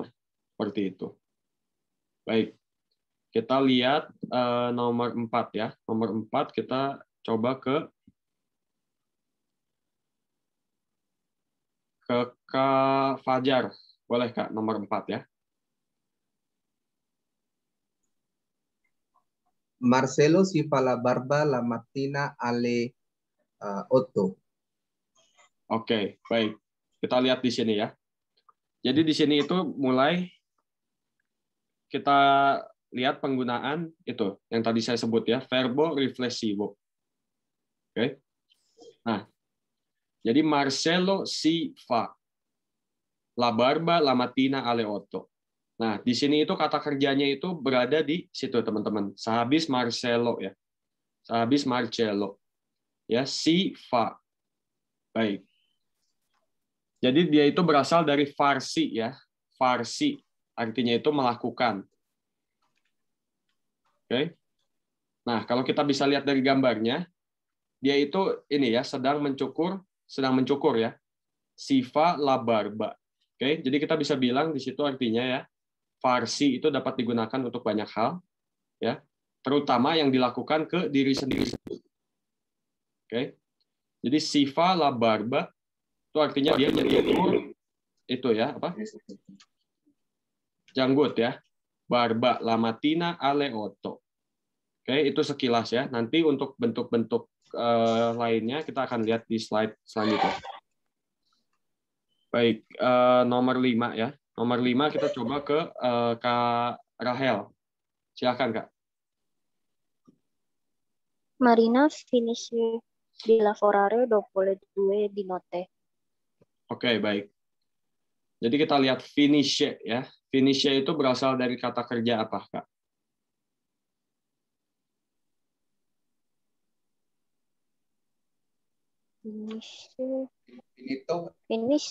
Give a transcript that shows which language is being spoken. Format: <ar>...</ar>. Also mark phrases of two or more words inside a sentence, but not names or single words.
<id>Seperti itu. Baik. Kita lihat nomor 4 ya. Nomor 4 kita coba ke Kak Fajar. Boleh, Kak, nomor 4 ya.</id> <it>Marcelo si fa la barba la mattina alle 8.</it> <id>Oke, baik. Kita lihat di sini ya. Jadi di sini itu mulai kita lihat penggunaan itu yang tadi saya sebut ya,</id> <it>verbo riflessivo.</it> <id>Oke. Nah, jadi</id> <it>Marcelo si fa la barba la mattina alle 8.</it> <id>Nah, di sini itu kata kerjanya itu berada di situ, teman-teman. Sehabis Marcelo ya. Sehabis Marcelo. Ya,</id> <it>si fa.</it> <id>Baik. Jadi dia itu berasal dari farsi ya. Farsi artinya itu melakukan. Oke. Nah, kalau kita bisa lihat dari gambarnya, dia itu ini ya, sedang mencukur ya.</id> <it>Sifa la barba.</it> <id>Oke, jadi kita bisa bilang di situ artinya ya, farsi itu dapat digunakan untuk banyak hal ya, terutama yang dilakukan ke diri sendiri. Oke. Jadi</id> <it>sifa la barba</it> <id>itu artinya dia mencukur itu ya, apa? Janggut ya.</id> <it>Barba la mattina alle 8.</it> <id>Oke, itu sekilas ya. Nanti untuk bentuk-bentuk lainnya kita akan lihat di slide selanjutnya. Baik, nomor 5 ya. Nomor 5 kita coba ke Kak Rahel. Silakan, Kak.</id> <it>Marina finisce di lavorare dopo le 2 di notte.</it> <id>Oke, baik. Jadi kita lihat finisce ya. Finisce itu berasal dari kata kerja apa, Kak? Finish.</id>